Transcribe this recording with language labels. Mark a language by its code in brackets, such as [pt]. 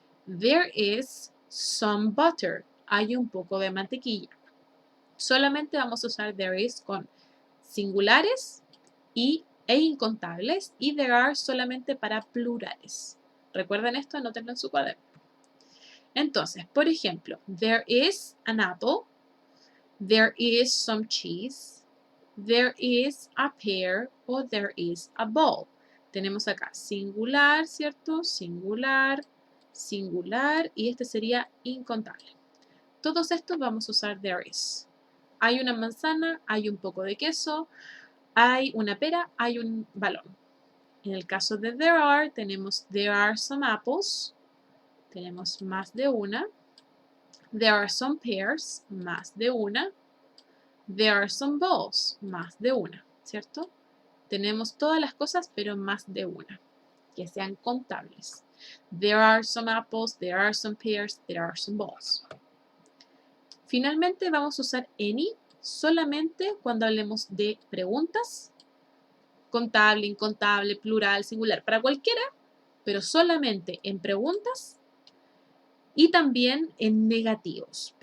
[en] There is some butter, [es] hay un poco de mantequilla. Solamente vamos a usar [en] there is [es] con singulares e incontables y [en] there are [es] solamente para plurales. Recuerden esto, anótenlo en su cuaderno. Entonces, por ejemplo, [en] there is an apple, there is some cheese, there is a pear o there is a ball. [es] Tenemos acá singular, ¿cierto? Singular, singular y este sería incontable. Todos estos vamos a usar there is. Hay una manzana, hay un poco de queso, hay una pera, hay un balón. En el caso de [en] there are, [es] tenemos [en] there are some apples, [es] tenemos más de una. [en] There are some pears, [es] más de una. [en] There are some balls, más de una, [es] ¿cierto? Tenemos todas las cosas, pero más de una, que sean contables. [en] There are some apples, there are some pears, there are some balls. [es] Finalmente vamos a usar any solamente cuando hablemos de preguntas, contable, incontable, plural, singular, para cualquiera, pero solamente en preguntas y también en negativos.